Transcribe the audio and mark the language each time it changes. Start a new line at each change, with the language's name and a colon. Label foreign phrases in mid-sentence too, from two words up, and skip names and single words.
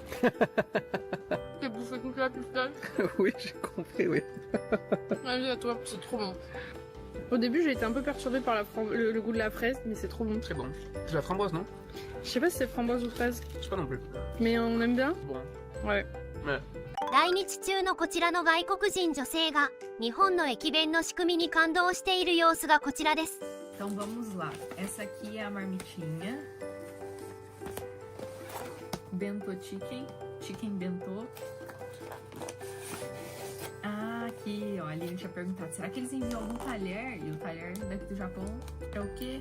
French: J'ai bouffé toute la pistache. Oui, j'ai compris, oui. Vas-y, à toi, c'est trop bon. Au début, j'ai été un peu perturbée par le goût de la fraise, mais c'est trop bon. Très bon. C'est la framboise, non? Je sais pas si c'est framboise ou fraise. Je sais pas non plus. Mais on aime bien? Bon. Ouais. Ouais.
Japanese: 来日中のこちらの外国人女性が日本の駅弁の仕組みに感動している様子がこちらです。
Portuguese: Então vamos lá. Essa aqui é a marmitinha. Bento chicken bento. Ah, aqui, ó, ali a gente tinha perguntado, será que eles enviam algum talher? E o talher daqui do Japão é o quê?